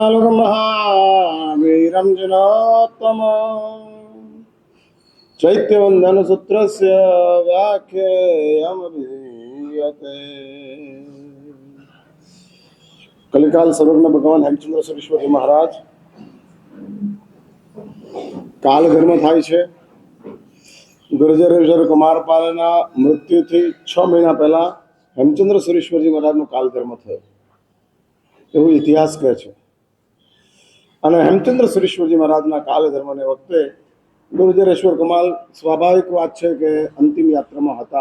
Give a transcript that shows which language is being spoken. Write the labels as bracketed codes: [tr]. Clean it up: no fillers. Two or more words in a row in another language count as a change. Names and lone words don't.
[sa] महावीरं जनात्तमम् चैत्यवन्दनसूत्रस्य व्याख्येयमभिधीयते। [gu] કલિકાલ સર્વજ્ઞ ભગવાન હેમચંદ્ર સરસ્વતી મહારાજ કાલ ધર્મ થાય છે। ગુર્જર કુમારપાલના મૃત્યુથી 6 મહિના પહેલા હેમચંદ્ર સુરેશ્વરજી મહારાજનો કાલ ધર્મ થયો એવું ઇતિહાસ કહે છે। અને હેમચંદ્ર સુરેશ્વરજી મહારાજના કાલ ધર્મને વખતે ગુર્જરેશ્વર કમાલ સ્વાભાવિક વાત છે કે અંતિમ યાત્રામાં હતા।